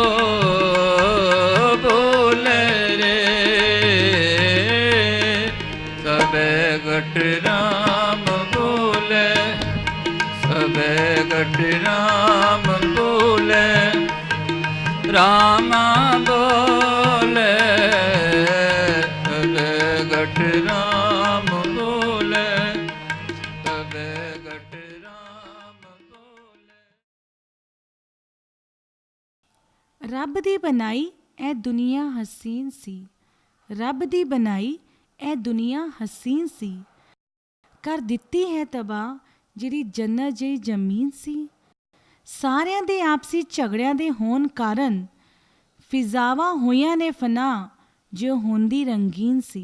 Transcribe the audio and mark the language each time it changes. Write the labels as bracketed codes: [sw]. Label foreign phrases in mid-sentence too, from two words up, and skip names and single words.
[hi] बोले रे, सबे गट राम बोले, सबे गट राम बोले, राम बोले, सबे गट राम बोले, सबे गट राम बोले। [pa] ਰੱਬ ਦੀ ਬਣਾਈ ਇਹ ਦੁਨੀਆ ਹਸੀਨ ਸੀ, ਰੱਬ ਦੀ ਬਣਾਈ ਇਹ ਦੁਨੀਆ ਹਸੀਨ ਸੀ, ਕਰ ਦਿੱਤੀ ਹੈ ਤਬਾਹ ਜਿਹੜੀ ਜੰਨਤ ਜਿਹੀ ਜ਼ਮੀਨ ਸੀ। ਸਾਰਿਆਂ ਦੇ ਆਪਸੀ ਝਗੜਿਆਂ ਦੇ ਹੋਣ ਕਾਰਨ ਫਿਜ਼ਾਵਾਂ ਹੋਈਆਂ ਨੇ ਫਨਾ ਜੋ ਹੁੰਦੀ ਰੰਗੀਨ ਸੀ।